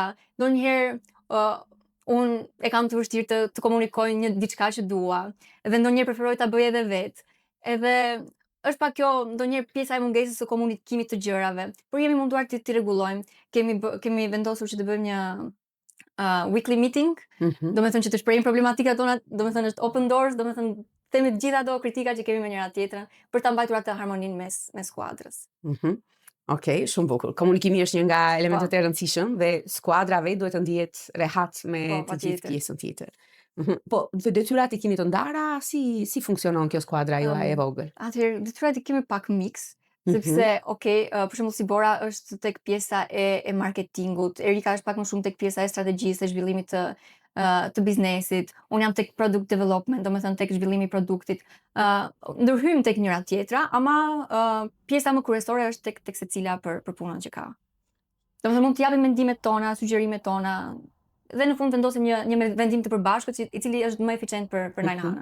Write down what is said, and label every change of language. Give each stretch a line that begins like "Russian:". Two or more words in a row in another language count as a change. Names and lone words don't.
Albanian: Ndonjëherë unë e kam të vështirë të komunikoj një diçka që dua, dhe ndonjëherë preferoj ta bëj edhe vetë. Edhe është pak kjo ndonjëherë pjesa e mungesës së komunikimit të gjërave, por jemi munduar t'i rregullojmë. Kemi vendosur që të bëjmë një
English: weekly meeting,
Albanian: domethënë që të shprehim problematikat tona, domethënë është
English: open doors,
Albanian: domethënë themi të gjitha ato kritika që kemi me njëra tjetrën për ta mbajtur atë harmoninë mes skuadrës. Okej, shumë bukur. Komunikimi është një nga elementet e rëndësishëm dhe skuadra vetë duhet të ndihet rehat me të gjithë pjesën tjetër. Po, detyrat i keni të ndara, si funksionon kjo skuadra juaj e vogël? Atëherë, detyrat i kemi pak mix, sepse, për shembull si Bora është tek pjesa e marketingut, Erika është pak më shumë tek pjesa e strategjisë, e zhvillimit të biznesit, unë jam tek
English: product development,
Albanian: domethënë tek zhvillimi i produktit. Ndërhyjmë tek njëra tjetra, ama pjesa më kryesore është tek secila për punën që ka. Domethënë mund të japim mendimet tona, sugjerimet tona, dhe në fund vendosim një vendim të përbashkët i cili është më eficient për Nine Hana.